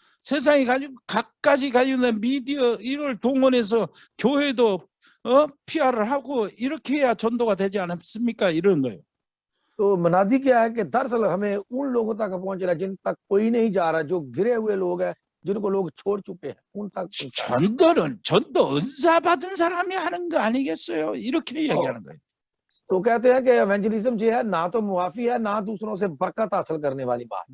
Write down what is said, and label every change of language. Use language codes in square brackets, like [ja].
[ko] 세상이 가지고 각가지 가지고 있는 미디어 이걸 동원해서 교회도 PR을 하고 이렇게 해야 전도가 되지 않습니까? 이런 거예요. [hi] तो मनादी क्या है कि दरअसल हमें उन लोगों तक पहुंचना है जिन तक कोई नहीं जा रहा, जो गिरे हुए लोग हैं, जिनको लोग छोड़ चुके हैं, उन तक। [ko] 전도 은사 받은 사람이 하는 거 아니겠어요? 이렇게 이야기하는 거예요. [hi] तो कहते हैं कि एवेंजलिज्म जो है ना तो मुआफी है ना दूसरों से बरकत हासिल करने वाली बात।